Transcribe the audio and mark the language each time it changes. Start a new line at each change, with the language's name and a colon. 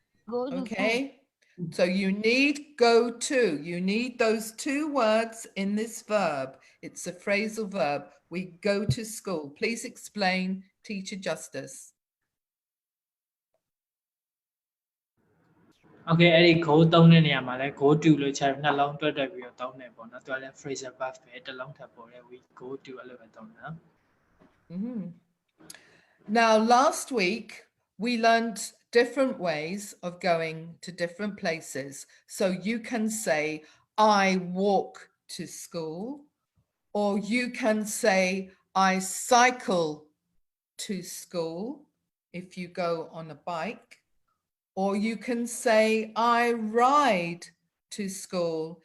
English: Okay. So you need go to. You need those two words in this verb. It's a phrasal verb. We go to school. Please explain, Teacher Justice.
Burmese: Okay အဲ့ဒီ go သုံးတဲ့နေရာမှာလဲ go to လို့ချက်နှလုံးတွဲတက်ပြီးတော့သုံးတယ်ပေါ့နော်သူကလဲ phrasal verb ပဲတစ်လုံးထပ်ပေါ်တယ်
English: we go to
Burmese: အဲ့လိုပဲသုံးတယ်နော်
English: Now last week we learned different ways of going to different places. So you can say I walk to school, or you can say I cycle to school if you go on a bike, or you can say I ride to school.